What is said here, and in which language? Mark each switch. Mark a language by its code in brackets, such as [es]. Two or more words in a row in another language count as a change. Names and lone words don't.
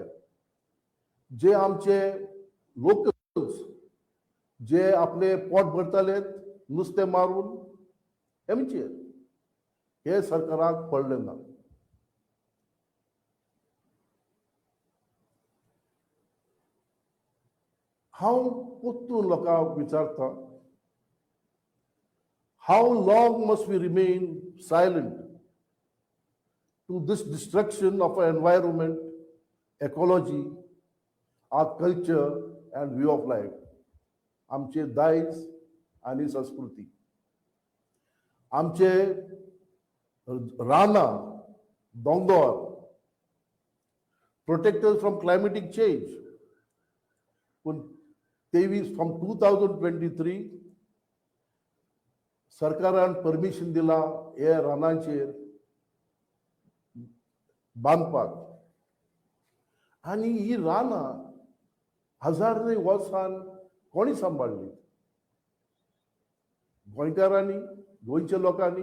[kok] जे आमचे लोकल्स जे आपले पोट भरतले नुस्तें मारून हेमचेर हे सरकाराक पडलें ना. हांव परतून लोकांक विचारता, [en] how long must we remain silent to this destruction of our environment, ecology, our culture and way of life? [kok] आमचे दायज आणि संस्कृती, आमचे रानां, दोंगर, [en] protectors from climatic change. [kok] पण 23 from 2023 सरकारान परमिशन दिला हे रानांचेर बांदपाक, आनी ही रानां हजारांनी वर्सान कोणी सांबाळली? गोंयकारांनी, गोंयच्या लोकांनी.